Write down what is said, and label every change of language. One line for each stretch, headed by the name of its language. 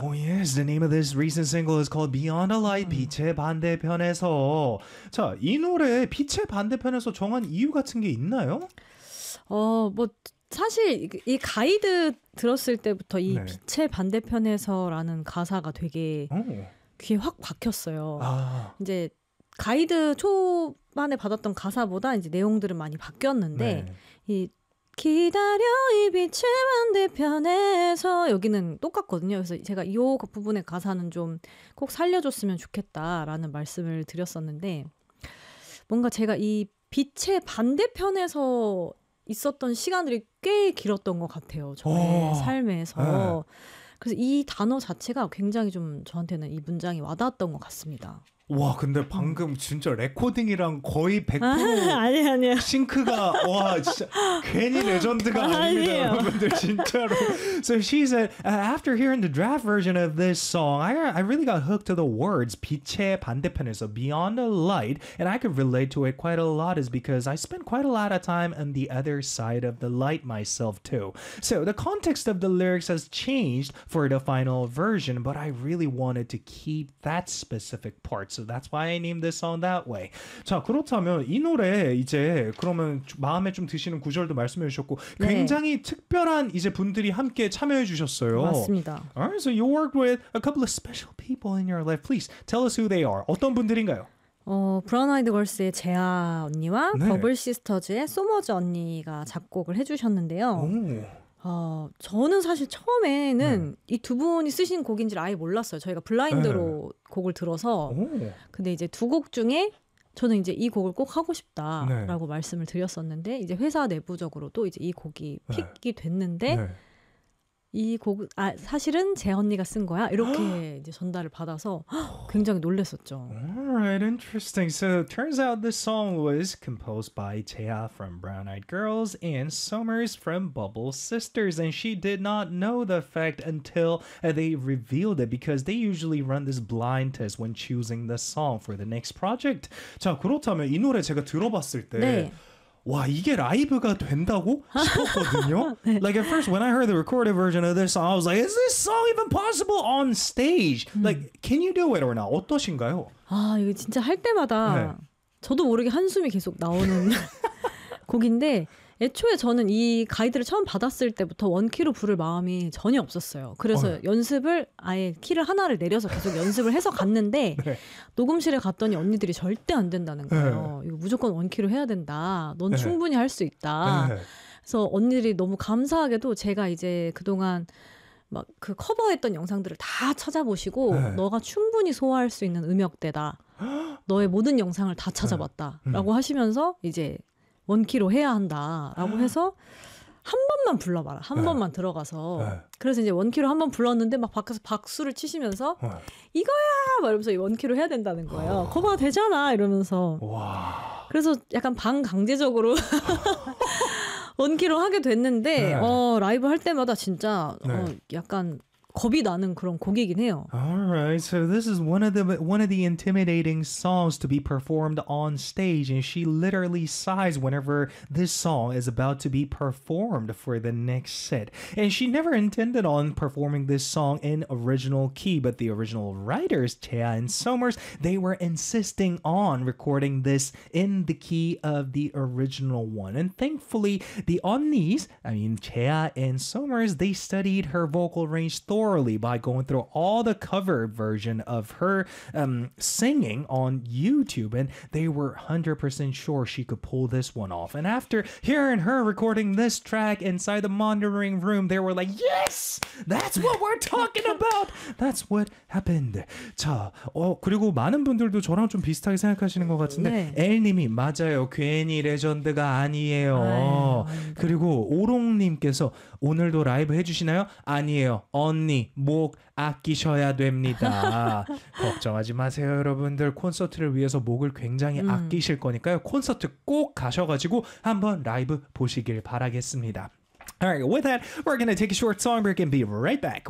English: Oh yes, the name of this recent single is called Beyond a Light, 빛의 반대편에서.
Korean: 자, 이 노래 빛의 반대편에서 정한 이유 같은 게 있나요? 뭐 사실 이 가이드 들었을 때부터 이 네. 빛의 반대편에서라는 가사가 되게 귀에 확 박혔어요. 아. 이제 가이드 초반에 받았던 가사보다 이제 내용들은 많이 바뀌었는데 네. 이 기다려 이 빛의 반대편에서 여기는 똑같거든요. 그래서 제가 이 부분의 가사는 좀 꼭 살려줬으면 좋겠다라는 말씀을 드렸었는데 뭔가 제가 이 빛의 반대편에서 있었던 시간들이 꽤 길었던 것 같아요. 저의 삶에서. 그래서 이 단어 자체가 굉장히 좀 저한테는 이 문장이 와닿았던 것 같습니다. 와 근데 방금 진짜 레코딩이랑 거의 100% 아니에요. 싱크가 와 진짜 괜히 레전드가 아닙니다 여러분들 진짜로.
English: So she said after hearing the draft version of this song, I really got hooked to the words 빛의 반대편에서 beyond the light, and I could relate to it quite a lot is because I spent quite a lot of time on the other side of the light myself too. So the context of the lyrics has changed for the final version, but I really wanted to keep that specific part. So that's why I named this song that way.
Korean: 자, 그렇다면 이 노래 이제 그러면 마음에 좀 드시는 구절도 말씀해 주셨고 네. 굉장히 특별한 이제 분들이 함께 참여해 주셨어요. 맞습니다.
English: Alright, so you worked with a couple of special people in your life. Please tell us who they are.
Korean: 어떤 분들인가요? 브라운 아이드 걸스의 재아 언니와 네. 버블 시스터즈의 소머즈 언니가 작곡을 해 주셨는데요. 저는 사실 처음에는 네. 이 두 분이 쓰신 곡인 줄 아예 몰랐어요. 저희가 블라인드로 네. 곡을 들어서 오. 근데 이제 두 곡 중에 저는 이제 이 곡을 꼭 하고 싶다라고 네. 말씀을 드렸었는데 이제 회사 내부적으로도 이제 이 곡이 네. 픽이 됐는데 네. 이 곡은 사실은 제 언니가 쓴 거야 이렇게 이제 전달을 받아서 굉장히 놀랐었죠.
English: Alright, interesting. So turns out this song was composed by Jaeha from Brown Eyed Girls and Somers from Bubble Sisters, and she did not know the fact until they revealed it because they usually run this blind test when choosing the song for the next project.
Korean: 자, 그렇다면 이 노래 제가 들어봤을 때 네. 와, 이게 라이브가 된다고 싶었거든요. 네.
English: Like at first when I heard the recorded version of this song, I was like, is this song even possible on stage? Like, can you do it or not?
Korean: 어떠신가요? 아, 이거 진짜 할 때마다 네. 저도 모르게 한숨이 계속 나오는 곡인데 애초에 저는 이 가이드를 처음 받았을 때부터 원키로 부를 마음이 전혀 없었어요. 그래서 연습을 아예 키를 하나를 내려서 계속 연습을 해서 갔는데 네. 녹음실에 갔더니 언니들이 절대 안 된다는 거예요. 네. 이거 무조건 원키로 해야 된다. 넌 네. 충분히 할 수 있다. 네. 그래서 언니들이 너무 감사하게도 제가 이제 그동안 막 그 커버했던 영상들을 다 찾아보시고 네. 너가 충분히 소화할 수 있는 음역대다. 너의 모든 영상을 다 찾아봤다. 네. 라고 하시면서 이제 원키로 해야 한다라고 해서 한 번만 불러봐라 한 네. 번만 들어가서 네. 그래서 이제 원키로 한번 불렀는데 막 밖에서 박수를 치시면서 네. 이거야 막 이러면서 원키로 해야 된다는 거예요. 커버가 되잖아 이러면서 와. 그래서 약간 반강제적으로 원키로 하게 됐는데 네. 라이브 할 때마다 진짜 네. 약간 겁이 나는 그런 곡이긴 해요.
English: Alright, so this is one of the intimidating songs to be performed on stage, and she literally sighs whenever this song is about to be performed for the next set. And she never intended on performing this song in original key, but the original writers, Jaeha and Somers, they were insisting on recording this in the key of the original one. And thankfully, the onnis, I mean Jaeha and Somers, they studied her vocal range thoroughly by going through all the cover version of her singing on YouTube, and they were 100% sure she could pull this one off. And after hearing her recording this track inside the monitoring room, they were like, yes! That's what we're talking about! That's what happened.
Korean: 자, 그리고 많은 분들도 저랑 좀 비슷하게 생각하시는 것 같은데 L님이 맞아요. 괜히 레전드가 아니에요. 아유, 그리고 오롱님께서 오늘도 라이브 해주시나요? 아니에요. 언니 어머니 목 아끼셔야 됩니다. 걱정하지 마세요, 여러분들. 콘서트를 위해서 목을 굉장히 아끼실 거니까요. 콘서트 꼭 가셔가지고 한번 라이브 보시길 바라겠습니다.
English: Alright, with that, we're going to take a short song break and be right back.